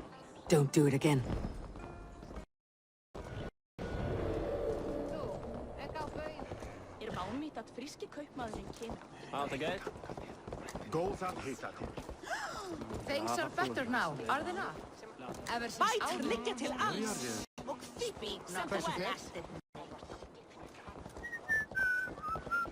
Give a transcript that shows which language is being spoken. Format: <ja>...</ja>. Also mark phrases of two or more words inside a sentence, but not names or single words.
<en>Don't do it again. Things are better now, are they not? Ever since</en> <is>Bætur liggja til alls. Og þitt sem þú ert.</is>